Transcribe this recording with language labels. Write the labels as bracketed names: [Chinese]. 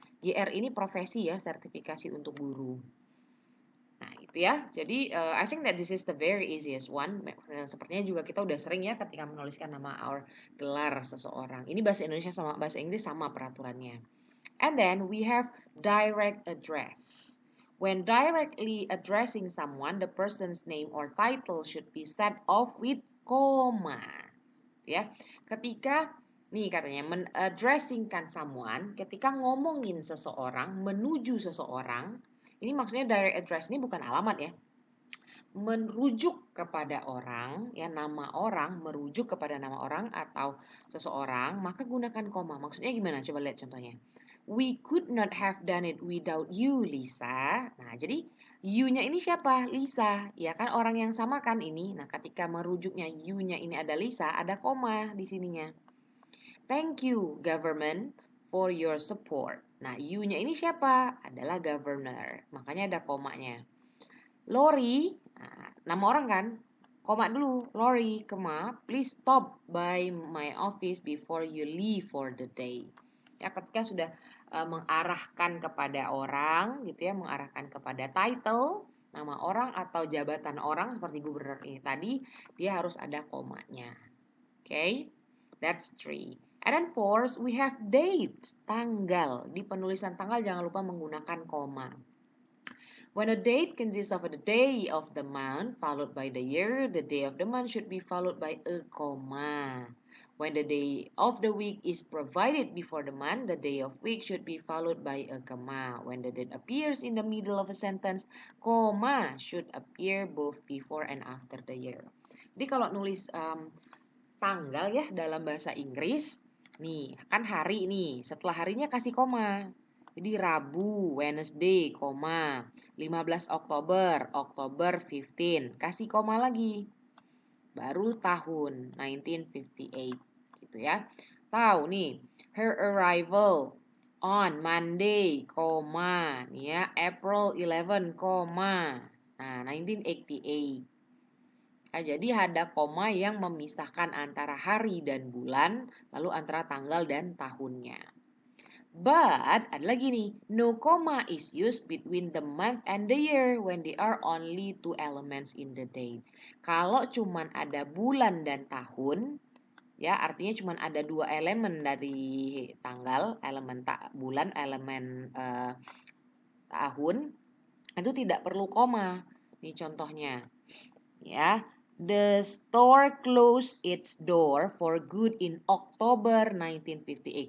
[Indonesian] GR ini profesi ya, sertifikasi untuk guru. Nah, itu ya. Jadi, [English] I think that this is the very easiest one. [Indonesian] Sepertinya juga kita udah sering ya ketika menuliskan nama our gelar seseorang. Ini bahasa Indonesia sama bahasa Inggris sama peraturannya. [English] And then we have direct address. When directly addressing someone, the person's name or title should be set off with comma. [Indonesian] Ya, ketika nih katanya men-addressingkan someone, ketika ngomongin seseorang, menuju seseorang, ini maksudnya direct address ini bukan alamat ya. Merujuk kepada orang, ya nama orang merujuk kepada nama orang atau seseorang, maka gunakan koma. Maksudnya gimana? Coba lihat contohnya. [English] We could not have done it without you, Lisa. [Indonesian] Nah, jadi you-nya ini siapa? Lisa. Ya kan orang yang sama kan ini. Nah, ketika merujuknya you-nya ini ada Lisa, ada koma di sininya. [English] Thank you, government, for your support. [Indonesian] Nah, you-nya ini siapa? Adalah governor. Makanya ada komanya. Lori, nah, nama orang kan? Koma dulu. [English] Lori, koma, please stop by my office before you leave for the day. [Indonesian] Ya, ketika sudah mengarahkan kepada orang gitu ya, mengarahkan kepada title nama orang atau jabatan orang seperti gubernur ini tadi, dia harus ada komanya. [English] Okay, that's 3. And then 4, we have dates, tanggal. [Indonesian] Di penulisan tanggal jangan lupa menggunakan koma. [English] When a date consists of the day of the month followed by the year, the day of the month should be followed by a comma. When the day of the week is provided before the month, the day of week should be followed by a comma. When the date appears in the middle of a sentence, comma should appear both before and after the year. [Indonesian] Jadi kalau nulis tanggal ya dalam bahasa Inggris, nih kan hari nih, setelah harinya kasih koma. Jadi Rabu, Wednesday, koma. 15 Oktober, October 15. Kasih koma lagi. Baru tahun, 1958. Gitu ya. Tahu nih, [English] her arrival on Monday, koma. [Indonesian] Nih ya, April 11, koma. Nah, 1988. Nah, jadi ada koma yang memisahkan antara hari dan bulan, lalu antara tanggal dan tahunnya. [English] But, [Indonesian] ada lagi nih, [English] no comma is used between the month and the year when there are only two elements in the day. [Indonesian] Kalau cuman ada bulan dan tahun, ya artinya cuman ada dua elemen dari tanggal, elemen bulan, elemen tahun, itu tidak perlu koma. Ini contohnya, ya. [English] The store closed its door for good in October 1958.